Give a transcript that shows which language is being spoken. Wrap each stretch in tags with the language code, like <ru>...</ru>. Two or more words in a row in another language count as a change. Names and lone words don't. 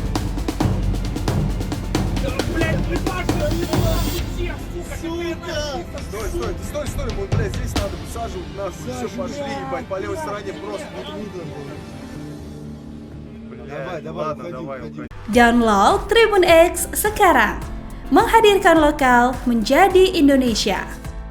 <ru>Да, блядь, ебашься, нахуй всех, сука. Стой, вот, блядь, здесь надо высаживать нахуй. Все, пошли, ебать, по левой стороне просто. Давай.</ru> <id>Download Tribun X sekarang, menghadirkan lokal menjadi Indonesia.</id>